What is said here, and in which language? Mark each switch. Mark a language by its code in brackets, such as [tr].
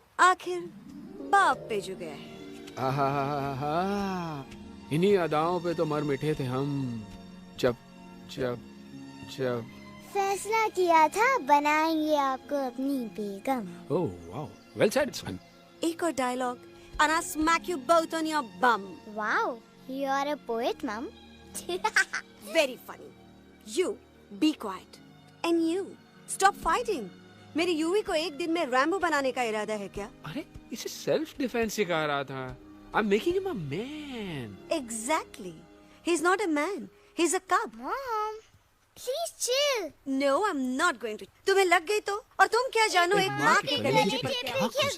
[hi] आखिर बाप पे जो गया है. आहा, इन्हीं अदाओं पे तो मर मिटे थे हम. जब जब जब फैसला किया था बनाएंगे आपको अपनी बेगम. [en] Oh wow. Well said. It's fun. [hi] एक और dialogue [en] and I'll smack you both on your bum. Wow, you are a poet, mom. Very funny. You be quiet and you stop fighting. [hi] मेरी यूवी को एक दिन में Rambo बनाने का इरादा है क्या? अरे इसे सेल्फ डिफेंस सिखा रहा था. [en] I'm making him a man. Exactly. He's not a man. He's a cub. Mom, please chill. No, I'm not going to. [hi] तुम्हें लग गई तो? और तुम क्या जानो एक माँ के कलेजे पर क्या?